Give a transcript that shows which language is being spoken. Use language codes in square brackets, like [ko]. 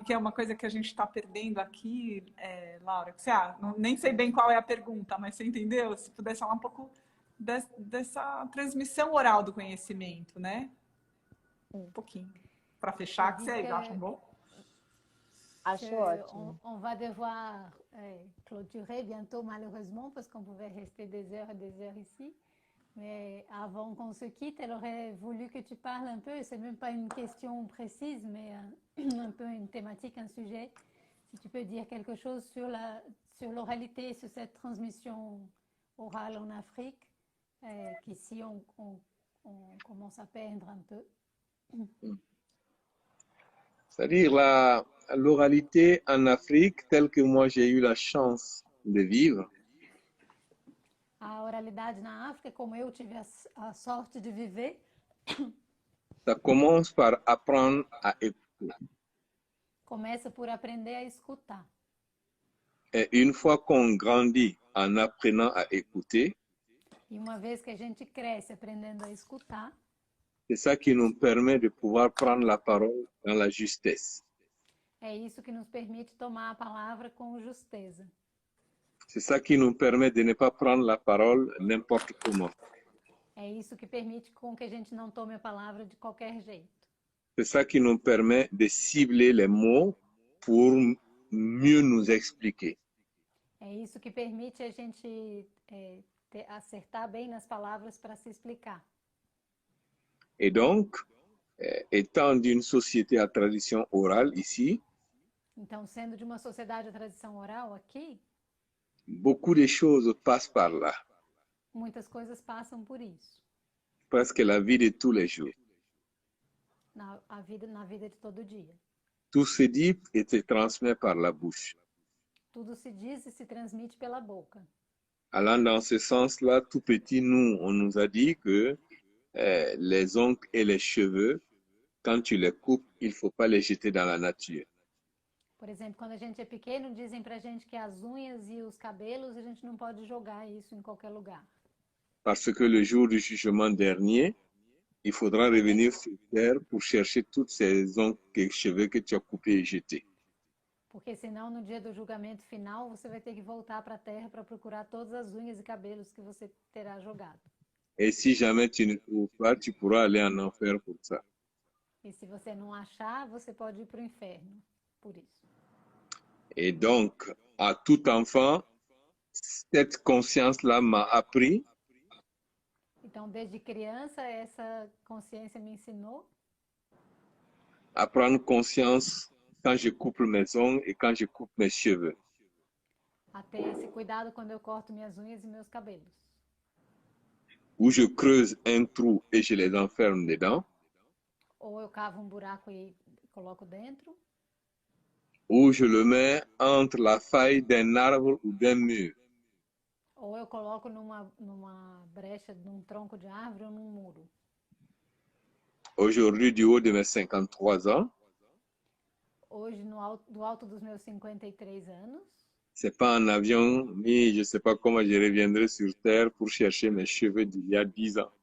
[pt] Que é uma coisa que a gente está perdendo aqui, Laura. Nem sei bem qual é a pergunta, mas você entendeu? Se pudesse falar um pouco dessa transmissão oral do conhecimento, né? Um pouquinho. Para fechar, que vocês acham bom? Acho ótimo. [fr] On va devoir clôturer bientôt, malheureusement, parce qu'on pouvait rester des heures et des heures ici. Mais avant qu'on se quitte, elle aurait voulu que tu parles un peu, c'est même pas une question précise, mais un peu une thématique, un sujet. Si tu peux dire quelque chose sur l'oralité, sur cette transmission orale en Afrique, qu'ici on commence à perdre un peu. C'est-à-dire l'oralité en Afrique, telle que moi j'ai eu la chance de vivre, [pt] A oralidade na África, como eu tive a sorte de viver, [fr] ça commence par apprendre à écouter. [pt] começa por aprender a escutar. [fr] Et une fois qu'on grandit en apprenant à écouter, [pt] E uma vez que a gente cresce aprendendo a escutar, [fr] c'est ça qui nous permet de pouvoir prendre la parole dans la justesse. [pt] é isso que nos permite tomar a palavra com justeza. [fr] C'est ça qui nous permet de ne pas prendre la parole n'importe comment. [pt] É isso que permite com que a gente não tome a palavra de qualquer jeito. [fr] C'est ça qui nous permet de cibler les mots pour mieux nous expliquer. [pt] É isso que permite a gente acertar bem nas palavras para se explicar. [fr] Et donc, étant d'une société à tradition orale ici, [pt] Então, sendo de uma sociedade à tradição oral aqui, [fr] beaucoup de choses passent par là. [pt] muitas coisas passam por isso. [fr] Presque la vie de tous les jours. [pt] Na vida de todo dia. [fr] Tout se dit et se transmet par la bouche. [pt] Tudo se diz e se transmite pela boca. [fr] Allant dans ce sens-là, tout petit, on nous a dit que les ongles et les cheveux, quand tu les coupes, il ne faut pas les jeter dans la nature. [pt] Por exemplo, quando a gente é pequeno, dizem pra gente que as unhas e os cabelos, a gente não pode jogar isso em qualquer lugar. [fr] Parce que le jour du jugement dernier, il faudra revenir sur terre pour chercher toutes ces ongles et cheveux que tu as coupés et jetés. [pt] Porque senão, no dia do julgamento final, você vai ter que voltar para a terra para procurar todas as unhas e cabelos que você terá jogado. [fr] Et si jamais tu ne trouves pas, tu pourras aller en enfer pour ça. [pt] E se você não achar, você pode ir para o inferno por isso. [fr] Et donc, à tout enfant, cette conscience-là m'a appris [pt] Então, desde criança, essa consciência me ensinou [fr] à prendre conscience quand je coupe mes ongles et quand je coupe mes cheveux. [pt] a ter esse cuidado quando eu corto minhas unhas e meus cabelos. [fr] Où je creuse un trou et je les enferme dedans, [pt] Ou eu cavo um buraco e coloco dentro, [fr] ou je le mets entre la faille d'un arbre ou d'un mur. [pt] ou eu coloco numa brecha, num tronco de árvore ou num muro. [fr] Aujourd'hui, du haut de mes 53 ans, [pt] Hoje, do alto dos meus 53 anos, [fr] c'est pas en avion, ni je sais pas comment je reviendrai sur Terre pour chercher mes cheveux d'il y a 10 ans.